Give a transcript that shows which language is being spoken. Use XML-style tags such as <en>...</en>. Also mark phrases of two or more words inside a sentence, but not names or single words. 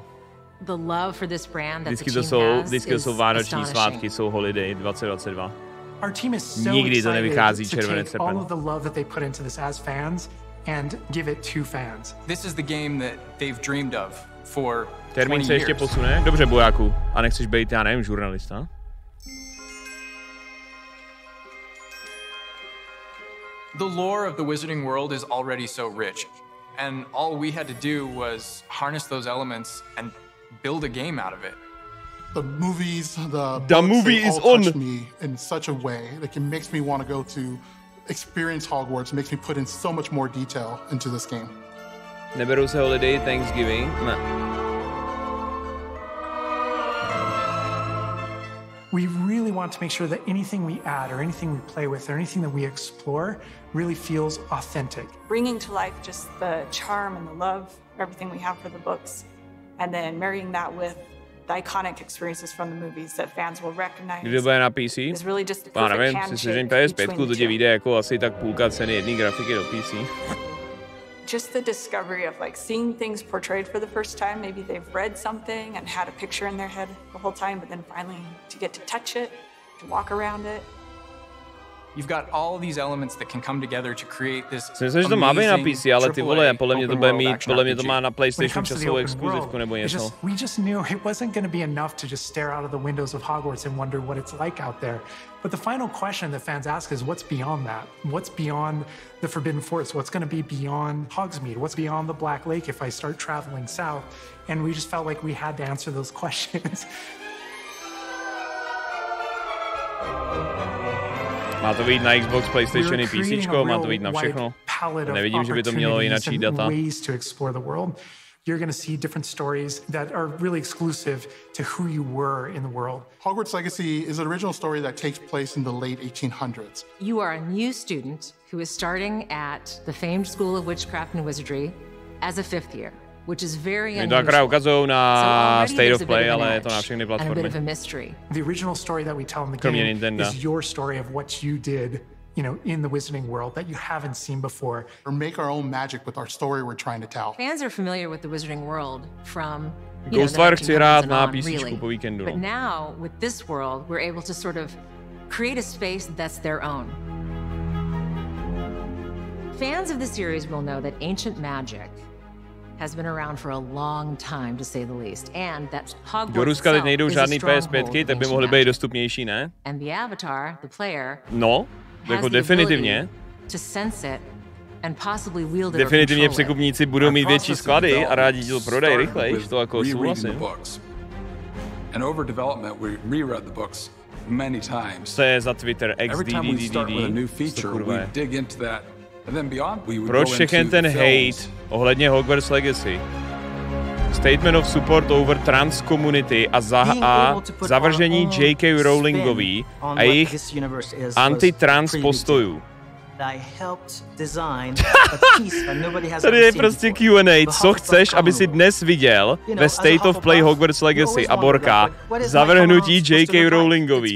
<cs>Vždycky to jsou vánoční svátky, jsou Holiday 2022. Nikdy to nevychází červenec srpen. Termín se ještě posune? Dobře, bojáku. A nechceš být, já nevím, žurnalista?</cs> <en>The lore of the Wizarding world is already so rich, and all we had to do was harness those elements and build a game out of it. The movies, the movie is on me in such a way that it makes me want to go to experience Hogwarts, makes me put in so much more detail into this game.</en> <cs>Neberou se</cs> <en>Holiday, Thanksgiving?</en> <cs>Ne.</cs> <en>We really want to make sure that anything we add or anything we play with or anything that we explore really feels authentic. Bringing to life just the charm and the love, everything we have for the books, and then marrying that with the iconic experiences from the movies that fans will recognize.</en> <cs>Když to bude na PC?</cs> <en>Is really just a perfect</en> <cs>nevím, si sežeň PS5, to tě vyjde jako asi tak půlka ceny jedné grafiky do PC.</cs> <en>Just the discovery of like seeing things portrayed for the first time. Maybe they've read something and had a picture in their head the whole time, but then finally to get to touch it, to walk around it. You've got all these elements that can come together to create this.</en> <cs>Myslím, že to má být na PC, ale ty vole, podle mě to má na PlayStation časovou exkluzivku nebo něco.</cs> <en>We just knew it wasn't going to be enough to just stare out of the windows of Hogwarts and wonder what it's like out there. But the final question that fans ask is, what's beyond that? What's beyond the Forbidden Forest? What's going to be beyond Hogsmeade? What's beyond the Black Lake if I start traveling south? And we just felt like we had to answer those questions.</en> <cs>Má to být na Xbox, PlayStation i PC, má to být na všechno. Nevidím, že by to mělo jináčí data.</cs> <en>You're going to see different stories that are really exclusive to who you were in the world. Hogwarts Legacy is an original story that takes place in the late 1800s. You are a new student who is starting at the famed School of Witchcraft and Wizardry as a 5th year, which is very unusual.</en> <cs>To akorát ukazují na State of Play, ale je to na všechny platformy.</cs> <en>The original story that we tell in the game is your story of what you did, you know, in the Wizarding world that you haven't seen before. Or make our own magic with our story we're trying to tell. Fans are familiar with the Wizarding world from</en> <cs>Ghostwire chci hrát na PCčku po víkendu.</cs> <en>But now with this world we're able to sort of create a space that's their own. Fans of the series will know that ancient magic has been around for a long time, to say the least, and that Hogwarts</en> <cs>do Ruska teď nejdou žádný PS5, tak by mohly být dostupnější, ne?</cs> <en>And the avatar, the player,</en> <cs>no, jako definitivně.</cs> <en>To sense it and possibly wield it.</en> <cs>Definitivně překupníci budou mít větší sklady a rádi to prodají rychleji, to jako souhlasím.</cs> <en>And over development, we reread the books many times.</en> <cs>Co je za Twitter? Proč všechen ten hate ohledně Hogwarts Legacy?</cs> <en>Statement of support over trans community</en> <cs>a zavržení</cs> <en>J.K.</en> <cs>Rowlingový a jejich anti-trans postojů. Tady je prostě Q&A, co chceš, aby si dnes viděl ve State of Play Hogwarts Legacy a Borka zavrhnutí J.K. Rowlingový.</cs>